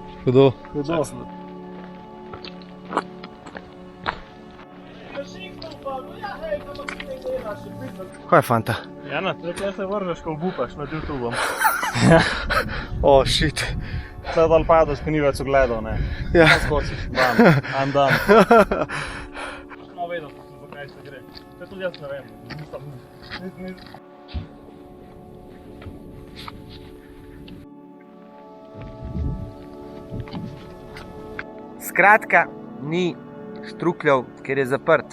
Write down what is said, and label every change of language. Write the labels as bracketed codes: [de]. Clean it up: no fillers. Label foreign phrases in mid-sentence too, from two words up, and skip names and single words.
[sl] Hudo. Kaj je fanta? Jana, tle se vržeš, ko obupaš nad YouTubeom. [en] O, shit. [sl] Tle dol padaš, ko ni več ogledal, ne. Ja. Skočiš, [en] bam, I'm done. [sl] No, vedel sem, za kaj se gre. To tudi jaz ne vem. Skratka, ni Štrukljev, ker je zaprt.